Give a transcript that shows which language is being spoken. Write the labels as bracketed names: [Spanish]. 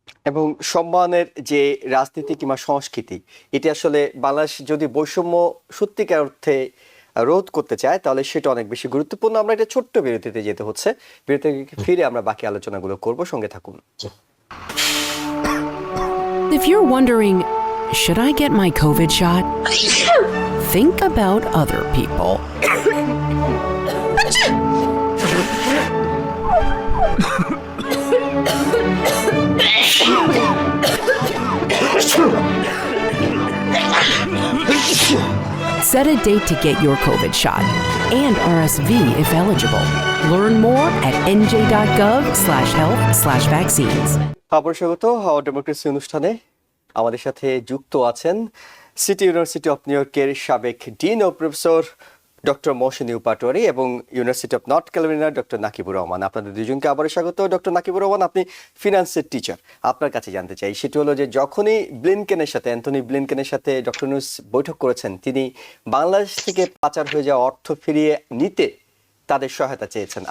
[Bangla] এবং সম্মানের যে রাজনীতি কিংবা সংস্কৃতি, এটি আসলে বাংলাদেশ যদি বৈষম্য সত্যিকার অর্থে রোধ করতে চায় তাহলে সেটা অনেক বেশি গুরুত্বপূর্ণ। আমরা একটা ছোট্ট বিরতিতে যেতে হচ্ছে, বিরতি ফিরে আমরা বাকি আলোচনাগুলো করব, সঙ্গে থাকুন। [English] If you're wondering, should I get my COVID shot? Think about other people. Set a date to get your COVID shot and RSV if eligible. Learn more at nj.gov/health/vaccines. [Bangla] আবার স্বাগত হাওয়ার ডেমোক্রেসি অনুষ্ঠানে। আমাদের সাথে যুক্ত আছেন সিটি ইউনিভার্সিটি অফ নিউ ইয়র্কের সাবেক ডিন ও প্রফেসর ডক্টর মহসিন পাটোয়ারি এবং university of north Carolina doctor Nakibur Rahman. আপনাদের দুজনকে আবার স্বাগত। ডক্টর নাকিবুর রহমান, আপনি ফিনান্সের টিচার, আপনার কাছে জানতে চাই সেটি হলো যে যখনই অ্যান্থনি ব্লিনকেনের সাথে ডক্টর ইউনূস বৈঠক করেছেন, তিনি বাংলাদেশ থেকে পাচার হয়ে যাওয়া অর্থ ফিরিয়ে নিতে তাদের সহায়তা চেয়েছেন।